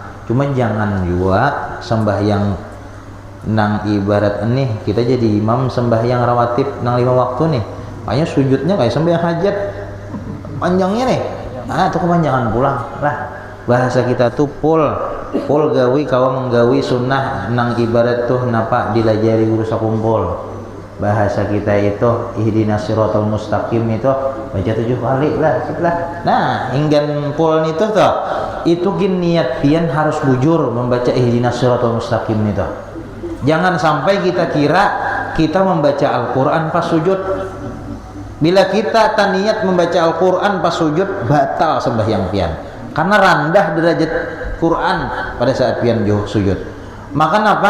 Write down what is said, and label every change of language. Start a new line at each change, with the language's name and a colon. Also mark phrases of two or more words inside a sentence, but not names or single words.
Banjar: Cuma jangan juga sembahyang nang ibarat ini kita jadi imam sembahyang rawatib nang 5 waktu nih. Makanya sujudnya kayak sembahyang hajat panjangnya nih. Itu kepanjangan pulang lah. Bahasa kita tuh pul gawi kawa menggawi sunnah nang ibarat tuh napa dilajari urusan kumpul. Bahasa kita itu
Arabic: اهدنا الصراط المستقيم
Banjar: itu baca 7 kali lah. Nah inggan pul itu tuh itu gin niat pian harus bujur membaca
Arabic: اهدنا الصراط المستقيم
Banjar: itu. Jangan sampai kita kira kita membaca Al-Quran pas sujud. Bila kita niat membaca Al-Quran pas sujud batal sembahyang pian. Karena rendah derajat Quran pada saat pian sujud. Maka apa?